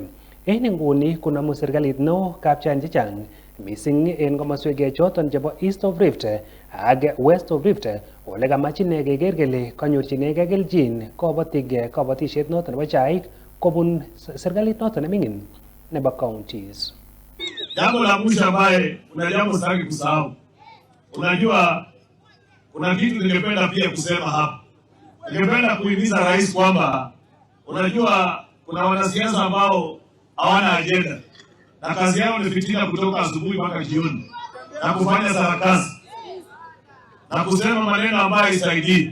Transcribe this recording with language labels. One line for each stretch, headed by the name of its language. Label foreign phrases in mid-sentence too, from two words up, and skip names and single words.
Kalenjin: En inguni konamu serikalit neo kapchain chechang missing en komoswek choton chebo
English: East of Rift
Kalenjin: ak
English: West of Rift
Kalenjin: ole kamach ine keker kele kanyorchinegei kelchin kabatisiet noton nebo chaik kobun serikalit noton neming'in nebo counties.
Swahili: Jambo la mwisho ambaye kuna jambo sitaki kusahau. Unajua kuna kitu ningependa pia kusema hapa. Ningependa kuhimiza rais kwamba unajua kuna wanasiasa ambao hawana ajenda na kazi yao ni fitina kutoka asubuhi mpaka jioni na kufanya sarakasi na kusema maneno ambayo haisaidii.